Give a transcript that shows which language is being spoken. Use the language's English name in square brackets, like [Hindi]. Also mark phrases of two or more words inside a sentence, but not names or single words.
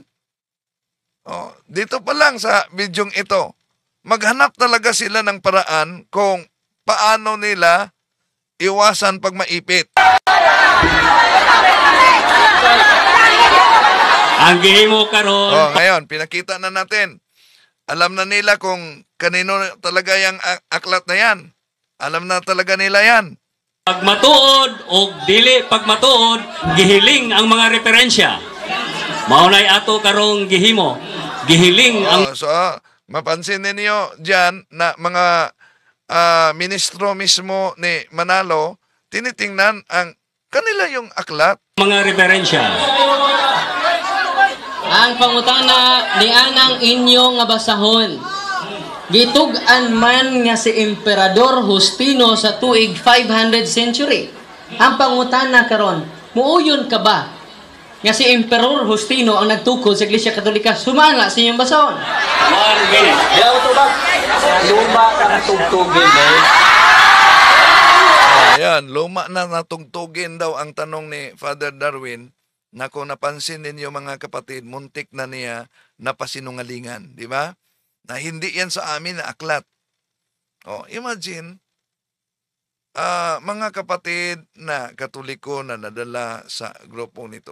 [Filipino] Dito pa lang sa bidyong ito, maghanap talaga sila ng paraan kung paano nila iwasan pag maipit. [Cebuano] Ang gihimo karon. [Filipino] Ngayon, pinakita na natin. Alam na nila kung kanino talaga yung aklat na yan. Alam na talaga nila yan. [Cebuano] Pagmatuod o dili pagmatuod, gihiling ang mga referensya. Maunay ato karong gihimo. Gihiling ang... [Filipino] So, mapansin ninyo dyan na mga ministro mismo ni Manalo, tinitingnan ang kanila yung aklat. [Cebuano] Mga referensya. Ang pangutana ni anang inyo nga basahon. Gitug-an man nga si Emperador Justino sa tuig 500 century. Ang pangutana karon, muuyon ka ba nga si Emperor Justino ang nagtukod sa Iglesia Katolika? Sumala sa inyong basahon. [Filipino] 1 minute. Yaw to ba? Luma ka na tugtugin. Ayan, luma na natugtugin daw ang tanong ni Father Darwin. Na kung napansin ninyo mga kapatid, muntik na niya napasinungalingan. Di ba? Na hindi yan sa amin na aklat. Imagine, mga kapatid na Katoliko na nadala sa grupo nito.